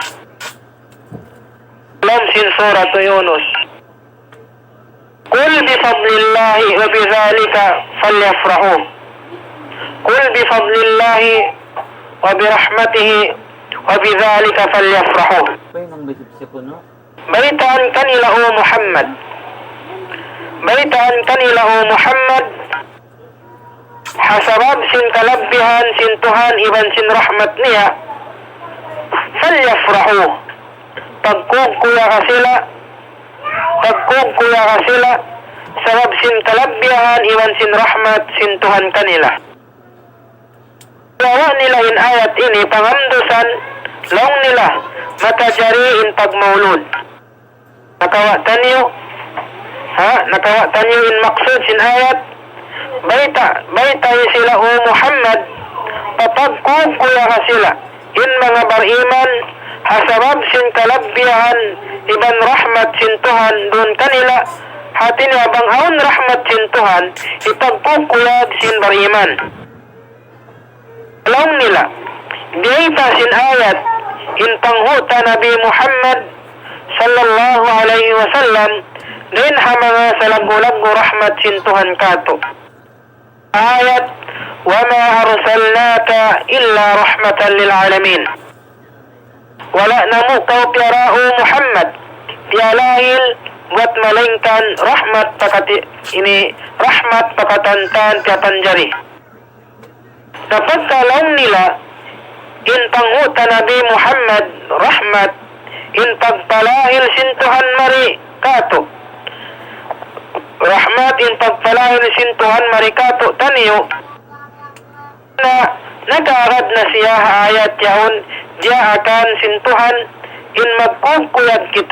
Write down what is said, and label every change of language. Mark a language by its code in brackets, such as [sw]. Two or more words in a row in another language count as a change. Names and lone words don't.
[tsg] Halam sin surat Yunus. [ar] قل بفضل الله وبذلك فليفرحوا. قل بفضل الله وبرحمته وبذلك فليفرحوا. [tsg] Balitaan kanila o Muhammad. Balitaan kanila o Muhammad. Hasabab sin kalabbihan sin Tuhan iban sin rahmat niya. Falyafrahu. Pagkugkuya ka sila. Pagkugkuya ka sila. Sabab sin kalabbihan iban sin rahmat sin Tuhan kanila. Gawa nila in ayat ini pangamdusan laong nila matajari in pagmaulud. Nakawa tanyo in maksud sin ayat, baita sila o Muhammad, papagkukuya ka sila in mga bariman hasabab sin kalabbihan iban rahmat sin Tuhan dun kanila. Hati niya bang aun rahmat sin Tuhan ipagkukuyag sin bariman. Laong nila baita sin ayat in panghuta Nabi Muhammad [ar] صلى الله عليه وسلم [tsg] din ha mga salagu-lagu rahmat sin Tuhan kato. [ar] Ayat, وما أرسلناك إلا رحمة للعالمين. [tsg] Wala namu kau piarao Muhammad pialahil buat malingkan rahmat pakati ini rahmat pakatantan piapanjari. Dapat kalong nila in panghuta Nabi Muhammad rahmat in pagpalahil sin Tuhan mari kato. Rahmat in pagpalahil sin Tuhan mari kato taniyo na nag-aarad na siya ayat yaon diya akan sin Tuhan in magkukuyag kita.